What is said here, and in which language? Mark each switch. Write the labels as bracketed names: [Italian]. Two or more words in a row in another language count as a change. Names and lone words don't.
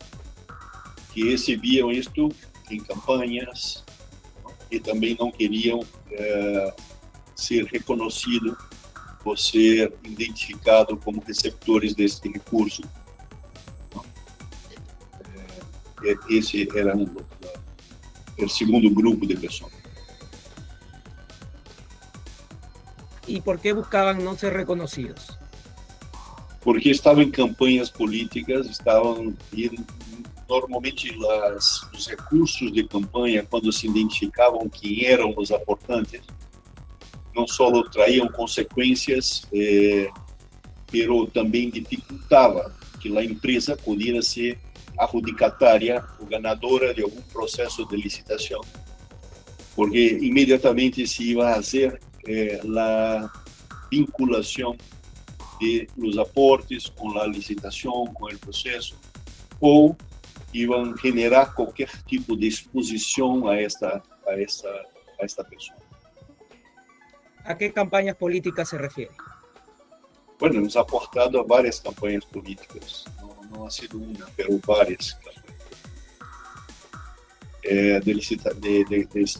[Portuguese] Que recebiam isto em campanhas, não? E também não queriam ser reconhecidos por ser identificado como receptores deste recurso. ¿No? Esse era o segundo grupo de pessoas. [Spanish] ¿Y por qué buscaban no ser reconocidos? [Portuguese] Porque estavam em campanhas políticas, e normalmente os recursos de campanha, quando se identificavam quem eram os aportantes, não só traíam consequências, pero também dificultava que a empresa pudesse ser adjudicatária ou ganadora de algum processo de licitação, porque imediatamente se ia fazer a vinculação de [Spanish] los aportes con la licitación, con el proceso, o iban a generar cualquier tipo de exposición a esta persona. ¿A qué campañas políticas se refiere? Bueno, hemos aportado a varias campañas políticas, no ha sido una, pero varias campañas.